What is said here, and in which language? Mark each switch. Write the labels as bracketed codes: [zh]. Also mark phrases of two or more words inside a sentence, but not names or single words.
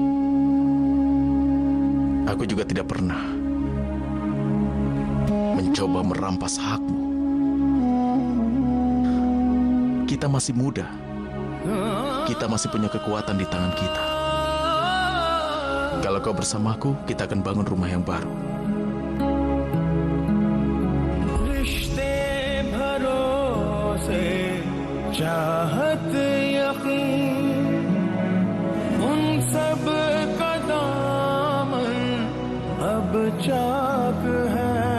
[id] Aku juga tidak pernah mencoba merampas hakmu. Kita masih muda. Kita masih punya kekuatan di tangan kita. Kalau kau bersamaku, kita akan bangun rumah yang baru. [hi] रिश्ते भरोसे चाहत यकीन उन सब का दामन अब चाक है